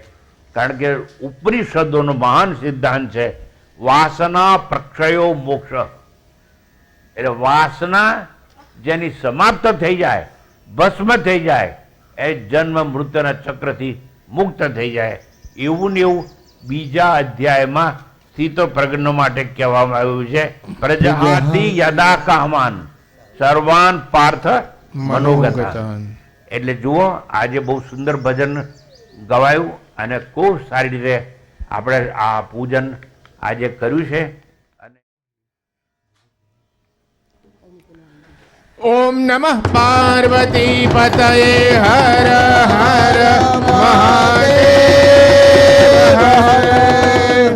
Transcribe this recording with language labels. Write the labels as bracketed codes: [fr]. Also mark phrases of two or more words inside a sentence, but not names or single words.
[gu] કારણ કે ઉપનિષદોનો મહાન સિદ્ધાંત છે, [sa] वासना प्रक्षयो मोक्ष. [gu] એટલે વાસના જેની સમાપ્ત થઈ જાય, ભસ્મ થઈ જાય, એ જન્મ મૃત્યુના ચક્રથી મુક્ત થઈ જાય. એવું ને એવું બીજા અધ્યાયમાં સ્થિત પ્રજ્ઞો માટે કહેવામાં આવ્યું છે. [sa] प्रजहाति यदा कामान सर्वान पार्थ मनोगता. [gu] એટલે જુઓ, આજે બહુ સુંદર ભજન ગવાયું અને ખૂબ સારી રીતે આપણે આ પૂજન આજે કર્યું છે. [sa] ओम नमः पार्वती पतये हर हर महादेव हर.